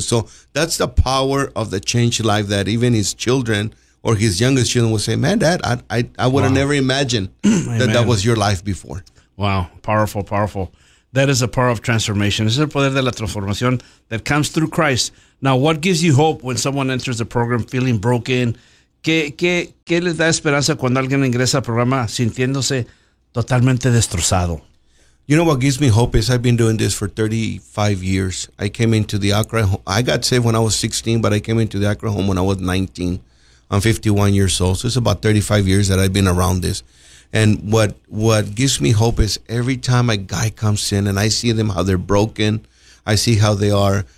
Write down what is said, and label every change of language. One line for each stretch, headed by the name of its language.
English: So that's the power of the changed life that even his children or his youngest children will say, "Man, Dad, I would have never imagined that was your life before." Wow. Powerful, powerful. That is the power of transformation.
Spanish: Es el poder de la transformación
English: that comes through Christ. Now, what gives you hope when someone enters the program feeling broken?
Spanish: ¿Qué les da esperanza cuando alguien ingresa al programa sintiéndose totalmente destrozado?
English: You know what gives me hope is I've been doing this for 35 years. I came into the Accra home. I got saved when I was 16, but I came into the Accra home when I was 19. I'm 51 years old. So it's about 35 years that I've been around this. And what gives me hope is every time a guy comes in and I see them, how they're broken, I see how they are.